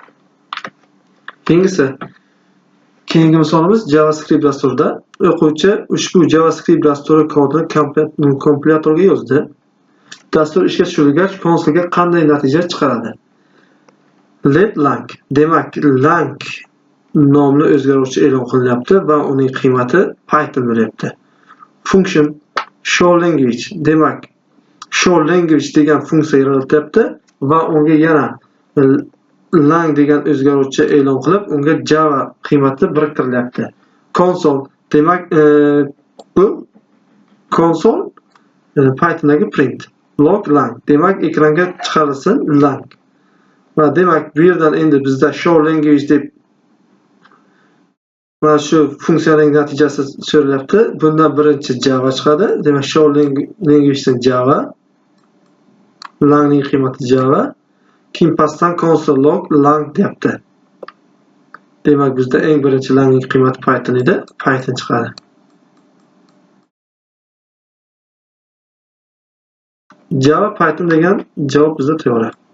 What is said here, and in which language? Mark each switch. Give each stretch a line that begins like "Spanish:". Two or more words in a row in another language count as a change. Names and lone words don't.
Uzbek: Keyingi misolimiz JavaScript dasturida o'quvchi ushbu JavaScript dasturi kodini kompilatorga yozdi. Dastur ishga tushirilgach, konsolga qanday natija chiqaradi?
English: Let lang.
Uzbek: Demak, lang nomli o'zgaruvchi e'lon qilinyapti va uning qiymati Python bo'lyapti.
English: Function show language.
Uzbek: Demak,
English: show language
Uzbek: degan funksiya yaratilyapti va unga yana lang degan o'zgaruvchi e'lon qilib, unga Java qiymati biriktirilyapti.
English: Console.
Uzbek: Demak, bu console Pythondagi print.
English: Log lang.
Uzbek: Demak, ekranga chiqarilsin lang. Va demak, bu yerdan endi bizda
English: show language
Uzbek: deb mana shu funksiyaning natijasi so'ralyapti. Bundan birinchi Java chiqadi. Demak,
English: show language
Uzbek: Java. Lang ning qiymati Java. Keyin pastdan
English: console log lang
Uzbek: deyapti. Demak, bizda eng birinchi lang ning qiymati Python edi. Python chiqadi. Java Python degan javob bizda to'g'ri.